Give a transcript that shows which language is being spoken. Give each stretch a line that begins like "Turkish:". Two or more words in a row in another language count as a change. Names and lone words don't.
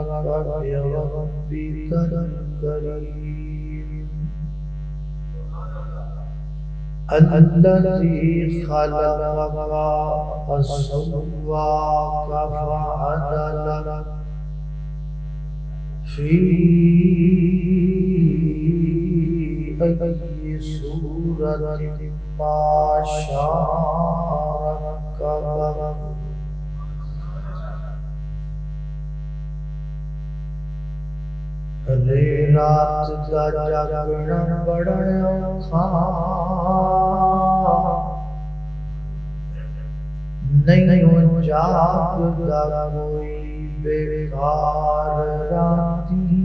Arabic: بربك الكريم الذي خلقك فسواك فعدلك في أي سورة ما شاء ركبك
Punjabi: رات دا جاگنا بڑا اوکھا نہیں جاگدا کوئی بیکار راتی